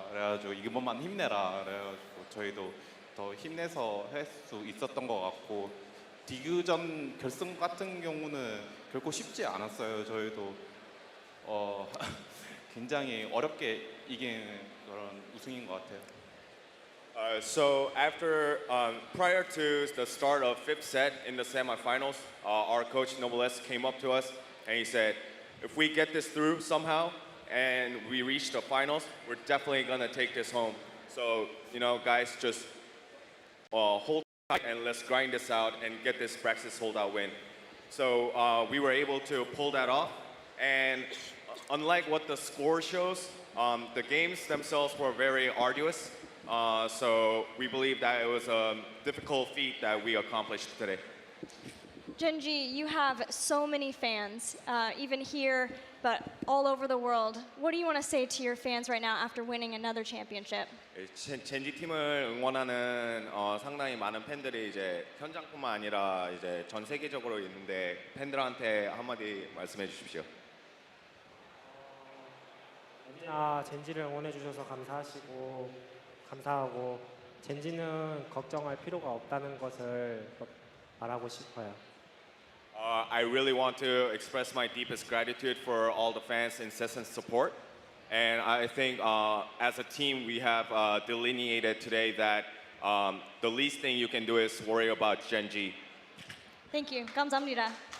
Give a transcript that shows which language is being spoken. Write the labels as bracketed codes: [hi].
[ko] 그래가지고 이번만 힘내라. 그래가지고 저희도 더 힘내서 할 수 있었던 것 같고 디그전 결승 같은 경우는 결코 쉽지 않았어요. 저희도 굉장히 어렵게 이긴 그런 우승인 것 같아요. [en] So after, prior to the start of fifth set in the semifinals, our coach Nobles came up to us and he said, if we get this through somehow and we reach the finals, we're definitely gonna take this home. So, you know, guys, just hold tight and let's grind this out and get this Praxis holdout win. So we were able to pull that off, and unlike what the score shows, the games themselves were very arduous. So we believe that it was a difficult feat that we accomplished today. Genji, you have so many fans, even here, but all over the world. What do you want to say to your fans right now after winning another championship? [ko] 젠지 팀을 응원하는 상당히 많은 팬들이 이제 현장뿐만 아니라 이제 전 세계적으로 있는데 팬들한테 한마디 말씀해 주십시오. 젠지를 응원해 주셔서 감사하고 젠지는 걱정할 필요가 없다는 것을 말하고 싶어요. [en] I really want to express my deepest gratitude for all the fans' incessant support. And I think as a team, we have delineated today that the least thing you can do is worry about Genji. Thank you. [ko] 감사합니다.